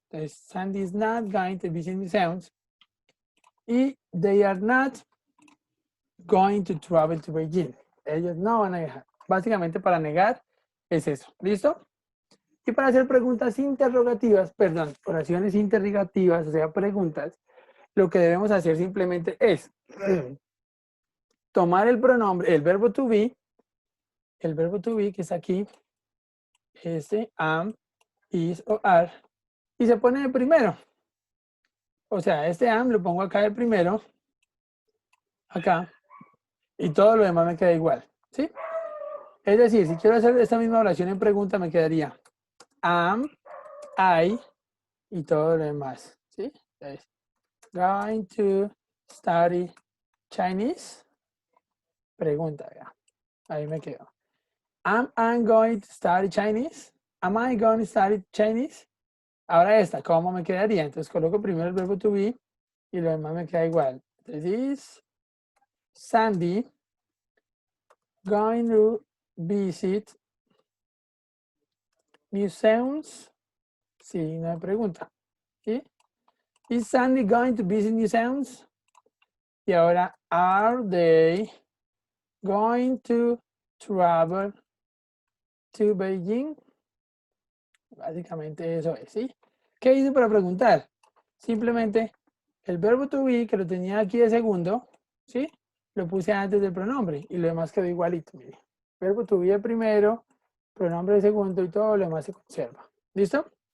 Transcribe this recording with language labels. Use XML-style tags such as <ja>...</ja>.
<en>Entonces, Sandy is not going to visit museums.</en> <es>Y</es> <en>they are not going to travel to Beijing.</en> <es>Ellos no van a viajar. Básicamente para negar es eso. ¿Listo? Y para hacer preguntas interrogativas, perdón, oraciones interrogativas, o sea, preguntas, lo que debemos hacer simplemente es tomar el pronombre, el verbo to be que está aquí, am, is o are, y se pone de primero. O sea, am lo pongo acá de primero, acá, y todo lo demás me queda igual, ¿sí? Es decir, si quiero hacer esta misma oración en pregunta, me quedaría am, I, y todo lo demás, ¿sí? Entonces,</es> <en>going to study Chinese,</en> <es>pregunta, ya. Ahí me quedo.</es> <en>Am I going to study Chinese? Am I going to study Chinese?</en> <es>Ahora esta, ¿cómo me quedaría? Entonces coloco primero el verbo to be y lo demás me queda igual.</es> <en>Entonces, is Sandy going to visit museums?</en> <es>Sí, no hay pregunta. ¿Sí?</es> <en>Is Sandy going to visit museums?</en> <es>Y ahora,</es> <en>are they going to travel to Beijing?</en> <es>Básicamente eso es, ¿sí? ¿Qué hice para preguntar? Simplemente el verbo to be, que lo tenía aquí de segundo, ¿sí? Lo puse antes del pronombre y lo demás quedó igualito, mire. Verbo to be de primero, pronombre de segundo y todo lo demás se conserva. ¿Listo?</es>